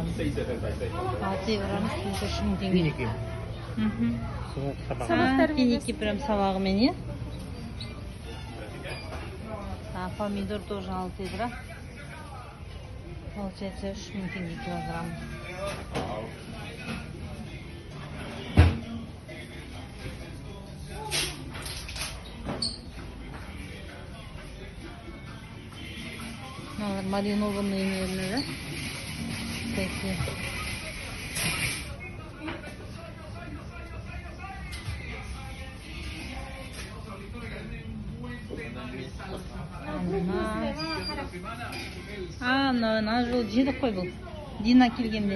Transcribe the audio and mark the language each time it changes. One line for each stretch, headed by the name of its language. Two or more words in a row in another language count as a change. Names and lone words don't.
Kazakh: 6 евроны плюс 3 мың теңге.
Russian: Финики. Финики прям
Kazakh: сабағымен, е?
Russian: Помидор тоже 6 евро. Получается
Kazakh: 3 мың теңге
Russian: килограмм. Маринованные, наверное, да? Такие.
Kazakh: Ана жол жедік қой бұл. Дина келгенде.